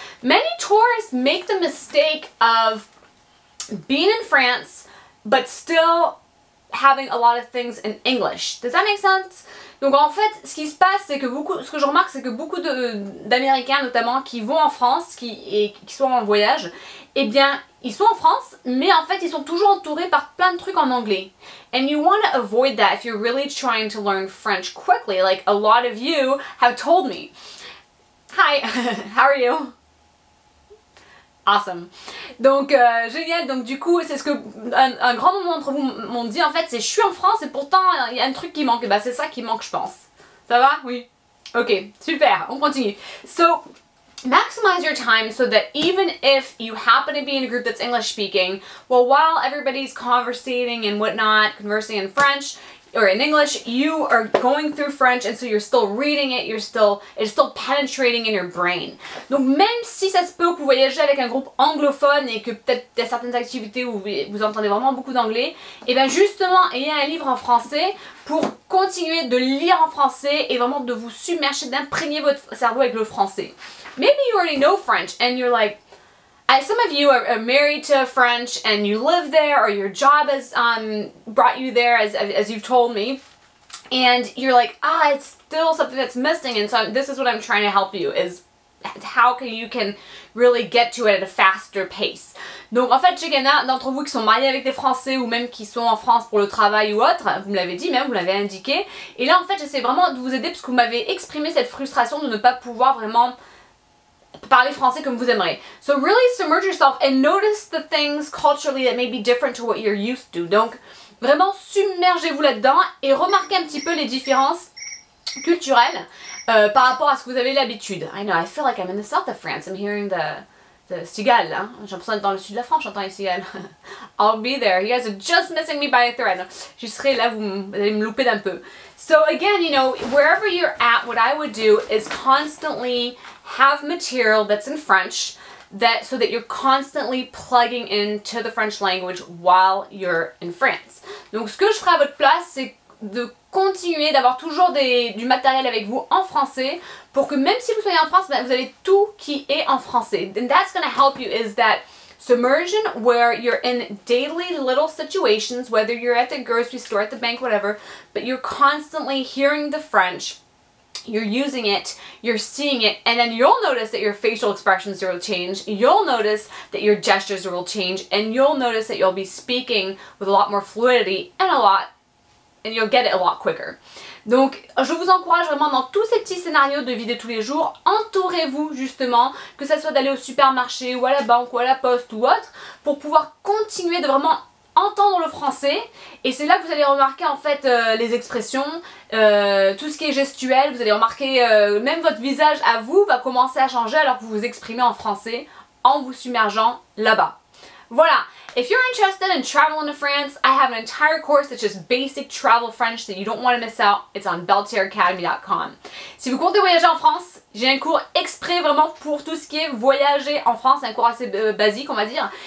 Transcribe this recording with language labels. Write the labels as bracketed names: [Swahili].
[English] Many tourists make the mistake of being in France but still having a lot of things in English. Does that make sense? [French] Donc en fait, ce qui se passe, c'est que ce que je remarque, c'est que beaucoup d'Américains notamment qui vont en France, qui sont en voyage, eh bien, ils sont en France, mais en fait, ils sont toujours entourés par plein de trucs en anglais. [English] And you want to avoid that if you're really trying to learn French quickly, like a lot of you have told me. Hi, how are you? Awesome. [French] Donc génial, donc du coup c'est ce que un grand nombre d'entre vous m'ont dit en fait, c'est je suis en France et pourtant il y a un truc qui manque, et bah c'est ça qui manque je pense. Ça va? Oui. Ok, super, on continue. [English] So maximize your time so that even if you happen to be in a group that's English speaking, well while everybody's conversating and whatnot, conversing in French, or in English, you are going through French and so you're still reading it, it's still penetrating in your brain. [French] Donc même si ça se peut que vous voyagez avec un groupe anglophone et que peut-être il y a certaines activités où vous entendez vraiment beaucoup d'anglais, et bien justement ayez un livre en français pour continuer de lire en français et vraiment de vous submerger, d'imprégner votre cerveau avec le français. [English] Maybe you already know French and you're like, some of you are married to French and you live there or your job has brought you there as you've told me, and you're like, it's still something that's missing, and so this is what I'm trying to help you, is how you can really get to it at a faster pace. [French] Donc en fait, je sais qu'il y en a d'entre vous qui sont mariés avec des Français ou même qui sont en France pour le travail ou autre, vous me l'avez dit même, vous l'avez indiqué, et là en fait j'essaie vraiment de vous aider parce que vous m'avez exprimé cette frustration de ne pas pouvoir vraiment parler français comme vous aimeriez. [English] So really submerge yourself and notice the things culturally that may be different to what you're used to. [French] Donc vraiment submergez-vous là-dedans et remarquez un petit peu les différences culturelles par rapport à ce que vous avez l'habitude. [English] I know, I feel like I'm in the south of France. I'm hearing the cigales, hein? [French] J'ai l'impression d'être dans le sud de la France, j'entends les cigales. [English] I'll be there. You guys are just missing me by a thread. [French] Je serai là, vous allez me louper d'un peu. [English] So again, you know, wherever you're at, what I would do is constantly have material that's in French so that you're constantly plugging into the French language while you're in France. [French] Donc ce que je ferai à votre place, c'est de continuer d'avoir toujours du matériel avec vous en français pour que même si vous soyez en France, vous avez tout qui est en français. [English] And that's going to help you is that submersion where you're in daily little situations, whether you're at the grocery store, at the bank, whatever, but you're constantly hearing the French, you're using it, you're seeing it, and then you'll notice that your facial expressions will change, you'll notice that your gestures will change, and you'll notice that you'll be speaking with a lot more fluidity and you'll get it a lot quicker. [French] Donc je vous encourage vraiment dans tous ces petits scénarios de vie de tous les jours, entourez-vous justement, que ça soit d'aller au supermarché ou à la banque ou à la poste ou autre, pour pouvoir continuer de vraiment entendre le français, et c'est là que vous allez remarquer en fait les expressions, tout ce qui est gestuel, vous allez remarquer même votre visage à vous va commencer à changer alors que vous vous exprimez en français en vous submergeant là-bas. Voilà. [English] If you're interested in traveling to France, I have an entire course that's just basic travel French that you don't want to miss out. It's on belteracademy.com. [French] Si vous comptez voyager en France, j'ai un cours exprès vraiment pour tout ce qui est voyager en France, un cours assez basique on va dire.